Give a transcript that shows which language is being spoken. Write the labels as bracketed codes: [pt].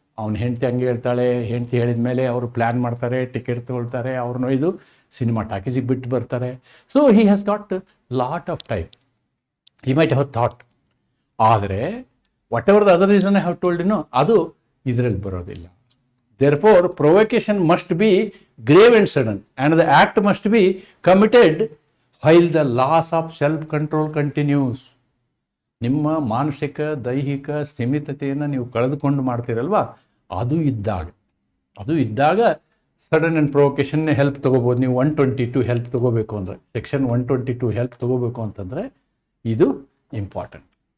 [kn] ಅವನು ಹೆಂಡತಿ ಹಂಗೆ ಹೇಳ್ತಾಳೆ, ಹೆಂಡತಿ ಹೇಳಿದ ಮೇಲೆ ಅವರು ಪ್ಲ್ಯಾನ್ ಮಾಡ್ತಾರೆ, ಟಿಕೆಟ್ ತೊಗೊಳ್ತಾರೆ, ಅವ್ರನ್ನ ಇದು ಸಿನಿಮಾ ಟಾಕೀಸಿಗೆ ಬಿಟ್ಟು ಬರ್ತಾರೆ. [en] So he has got lot of time, he might have thought. ಆದರೆ whatever the other reason I have told, [kn] ಅದು ಇದರಲ್ಲಿ ಬರೋದಿಲ್ಲ. [en] Therefore, provocation must be grave and sudden, and the act must be committed while the loss of self-control continues. [kn] ನಿಮ್ಮ ಮಾನಸಿಕ ದೈಹಿಕ ಸ್ಥಿಮಿತತೆಯನ್ನು ನೀವು ಕಳೆದುಕೊಂಡು ಮಾಡ್ತೀರಲ್ವಾ, ಅದು ಇದ್ದಾಗ ಸಡನ್ ಆ್ಯಂಡ್ ಪ್ರೊವೊಕೇಷನ್ನೇ ಹೆಲ್ಪ್ ತೊಗೋಬೋದು. ನೀವು 122 ಹೆಲ್ಪ್ ತೊಗೋಬೇಕು ಅಂದರೆ, ಸೆಕ್ಷನ್ 122 ಹೆಲ್ಪ್ ತೊಗೋಬೇಕು ಅಂತಂದರೆ ಇದು ಇಂಪಾರ್ಟೆಂಟ್.